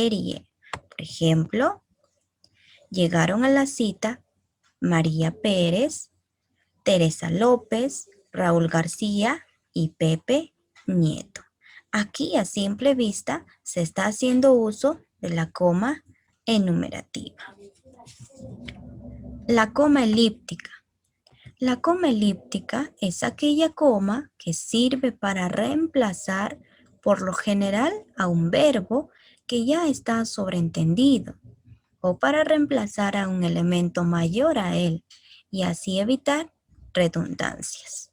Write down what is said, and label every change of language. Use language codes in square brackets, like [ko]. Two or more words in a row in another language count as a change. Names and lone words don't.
[es] Por ejemplo, llegaron a la cita María Pérez, Teresa López, Raúl García y Pepe Nieto. Aquí a simple vista se está haciendo uso de la coma enumerativa. La coma elíptica. La coma elíptica es aquella coma que sirve para reemplazar por lo general a un verbo que ya está sobreentendido o para reemplazar a un elemento mayor a él y así evitar redundancias.